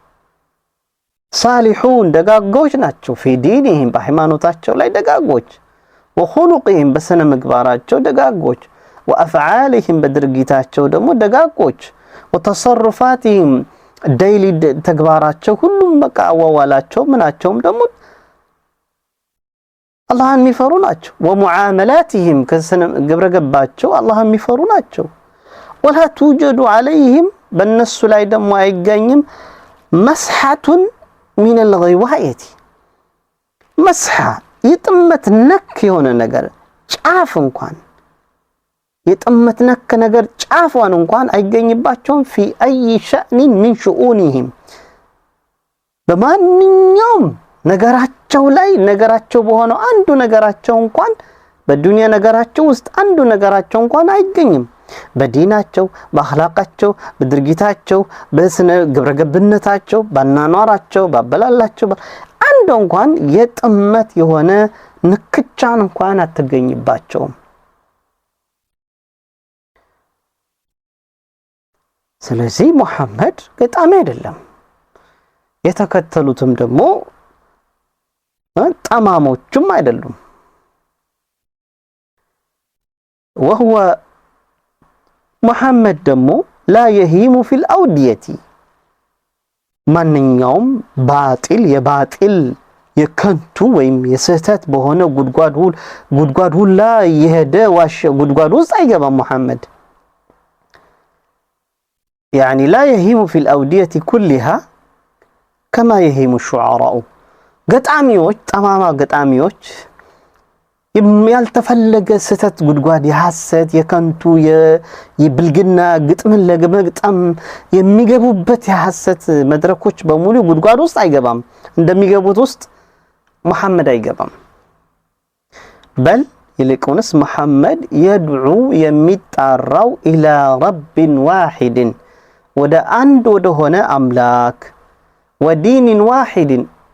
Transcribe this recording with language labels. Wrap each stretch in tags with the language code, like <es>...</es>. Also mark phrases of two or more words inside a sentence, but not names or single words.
<am>ሳሊሑን ደጋጎች ናቸው። ፊዲኒሂም በሃይማኖታቸው ላይ ደጋጎች፣ ወኹሉቂሂም በስነ ምግባራቸው ደጋጎች፣ ወአፍዓሊሂም በድርጊታቸው ደግሞ ደጋጎች፣ ወተሰሩፋቲሂም ዴይሊ ተግባራቸው ሁሉም በቃ አዋዋላቸው ምናቸውም ደግሞ አላህን የሚፈሩ ናቸው። ወሙዓመላቲሂም ከስነ ግብረ ገባቸው አላህን የሚፈሩ ናቸው።</am> <ar>ولا توجد عليهم</ar> <am>በእነሱ ላይ ደግሞ አይገኝም</am> <ar>مسحة من</ar> <am>الغواية መስሐ የጥመት ነክ የሆነ ነገር ጫፍ እንኳን የጥመት ነክ ነገር ጫፏን እንኳን አይገኝባቸውም።</am> <ar>في أي شأن من شؤونهم</ar> <am>በማንኛውም ነገራቸው ላይ ነገራቸው በሆነው አንዱ ነገራቸው እንኳን በዱንያ ነገራቸው ውስጥ አንዱ ነገራቸው እንኳን አይገኝም። በዲናቸው፣ በአኽላቃቸው፣ በድርጊታቸው፣ በስነ ግብረገብነታቸው፣ ባናኗራቸው፣ ባበላላቸው አንዱ እንኳን የጥመት የሆነ ንክቻን እንኳን አትገኝባቸውም። ስለዚህ ሙሐመድ ገጣሚ አይደለም። የተከተሉትም ደግሞ ጠማሞችም አይደሉም።</am> <ar>وهو محمد</ar> <am>ደግሞ</am> <ar>لا يهيم في الأودية</ar> <am>ማንኛውም የባጢል የከንቱ ወይም የስህተት በሆነ ጉድጓድ ሁላ የሄደ ዋሽ ጉድጓድ ውስጥ አይገባም ሙሐመድ።</am> <ar>يعني لا يهيم في الأودية كلها كما يهيم الشعراء</ar> <am>ገጣሚዎች ጠማማ ገጣሚዎች ያልተፈለገ ስተት ጉድጓድ የሐሰት የከንቱ የብልግና ግጥምን ለመግጠም የሚገቡበት የሐሰት መድረኮች በሙሉ ጉድጓድ ውስጥ አይገባም። እንደሚገቡት ውስጥ መሐመድ አይገባም። በል ይልቁንስ መሐመድ የድዑ የሚጣራው</am> <ar>إلى رب واحد</ar> <am>ወደ አንድ ወደ ሆነ አምላክ</am> <ar>ودين واحد</ar>